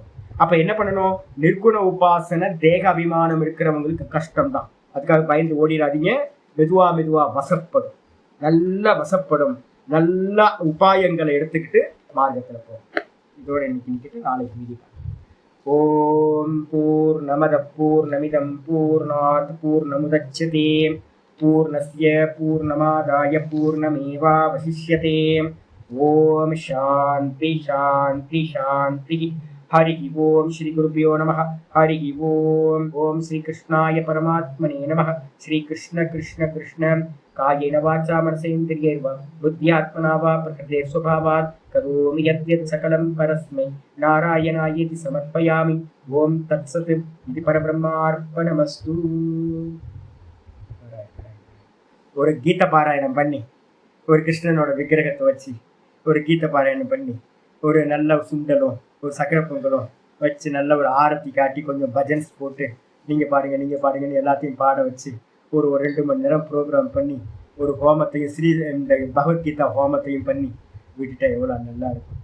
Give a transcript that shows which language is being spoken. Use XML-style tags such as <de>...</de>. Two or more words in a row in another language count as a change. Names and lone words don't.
<ta>அப்ப என்ன பண்ணணும், நிர்குண உபாசனை தேக அபிமானம் இருக்கிறவங்களுக்கு கஷ்டம்தான். அதுக்காக பயந்து ஓடிடாதீங்க. மெதுவா மெதுவா வசப்படும், நல்லா வசப்படும். நல்ல உபாயங்களை எடுத்துக்கிட்டு மார்க்கத்துல போகும். இதோட இன்னைக்கு நிக்கிட்டு நாளைக்கு மீதி.</ta> <sa>ॐ पूर्णमदः पूर्णमिदं पूर्णात् पूर्णमुदच्यते पूर्णस्य पूर्णमादाय पूर्णमेवावशिष्यते. ॐ शान्तिः शान्तिः शान्तिः. हरि ओम श्री गुरुभ्यो नमः. हरि ओम. ओम श्री कृष्णाय परमात्मने नमः. श्री कृष्ण कृष्ण कृष्ण कायेन वाचा मनसेन्द्रियैर्वा बुद्ध्यात्मना वा प्रकृते स्वभावात् करोमि यद्यत् सकलं परस्मै नारायणायेति समर्पयामि. ओम तत्सत् इति परब्रह्मार्पणमस्तु.</sa> <ta>ஒரு கீத பாராயணம் பண்ணி ஒரு கிருஷ்ணனோட விக்கிரகத்தை வச்சு ஒரு கீத பாராயணம் பண்ணி ஒரு நல்ல சுண்டலும் ஒரு சக்கரை பொங்கலும் வச்சு நல்ல ஒரு ஆரத்தி காட்டி கொஞ்சம் பஜன்ஸ் போட்டு நீங்கள் பாடுங்கன்னு எல்லாத்தையும் பாட வச்சு ஒரு 2 மணி நேரம் ப்ரோக்ராம் பண்ணி ஒரு ஹோமத்தையும் இந்த பகவத்கீதா ஹோமத்தையும் பண்ணி விட்டுட்டா எவ்வளோ நல்லா இருக்கும்.</ta>